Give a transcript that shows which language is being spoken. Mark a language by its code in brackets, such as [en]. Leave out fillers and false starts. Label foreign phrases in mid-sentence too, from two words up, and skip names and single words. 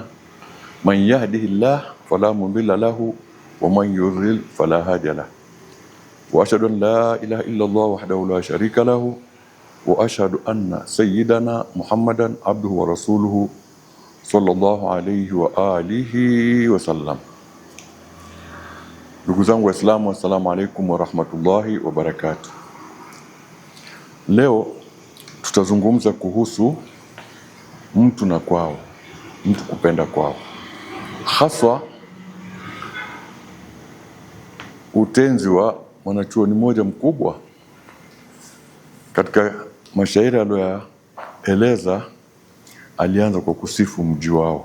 [ar] من يهده الله فلا مضل له ومن يضلل فلا هادي له. وأشهد أن لا إله إلا الله وحده لا شريك له وأشهد أن سيدنا محمدا عبده ورسوله صلى الله عليه وآله وسلم. [sw] Ndugu zangu Waislamu, [ar] السلام عليكم ورحمة الله وبركاته. [sw] Leo tutazungumza kuhusu mtu na kwao, mtu kupenda kwao, haswa utenzi wa mwanachuoni mmoja mkubwa. Katika mashairi aliyoyaeleza, alianza kwa kusifu mji wao.